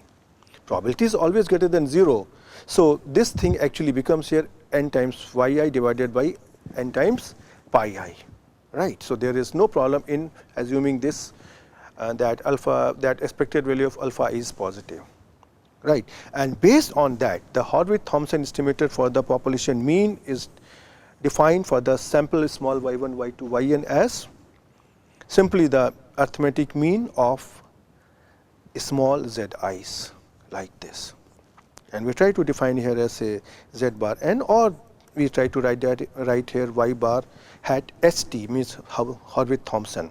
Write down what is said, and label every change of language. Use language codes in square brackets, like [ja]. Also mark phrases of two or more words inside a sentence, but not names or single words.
[en] Probability is always greater than 0. So, this thing actually becomes here n times yi divided by n times pi I. right. So there is no problem in assuming this that expected value of alpha is positive, right. And based on that, the Horvitz-Thompson estimator for the population mean is defined for the sample small y1, y2, yn as simply the arithmetic mean of small zi's like this, and we try to define here as a z bar n, or we try to write here y bar hat st, means Horvitz-Thompson.